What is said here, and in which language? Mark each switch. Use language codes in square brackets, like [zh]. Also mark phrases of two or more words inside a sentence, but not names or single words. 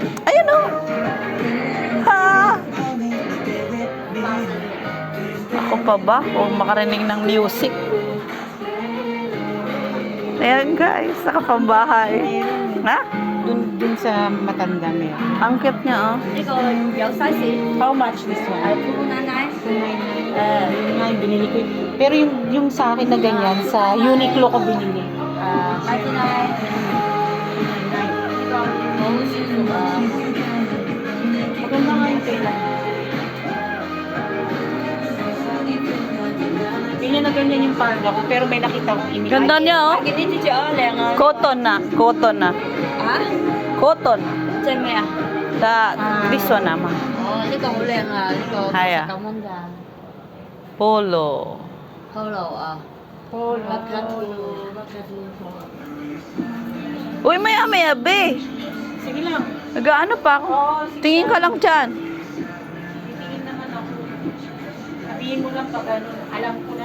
[tl] Ayun Ha? Ako pa ba? O makarinig ng music? Ayan guys, nakapambahay. Ha? Dun sa matanda meron. Ang cute niya Ito, yung [en] size How much this one? [tl] Ay, 299. Yun nga yung binili ko. Pero yung sa akin na ganyan, sa Uniqlo ko binili. 99. Maganda nga yung tela. Ganyan na ganyan yung parda ko, pero may nakita akong image. Ganda niya Cotton na. Ha? Cotton. [yue] 真咩啊？ [en] This one naman. [yue] 哦，呢個好靚啊！呢個係啊 9蚊㗎 Polo. ，Polo 啊 ，Polo， [tl] Uy, maya be. Sige lang. Nag-ano pa ako? Tingin ka lang dyan. Titingin naman ako. Sabihin mo lang pag ano, alam ko na.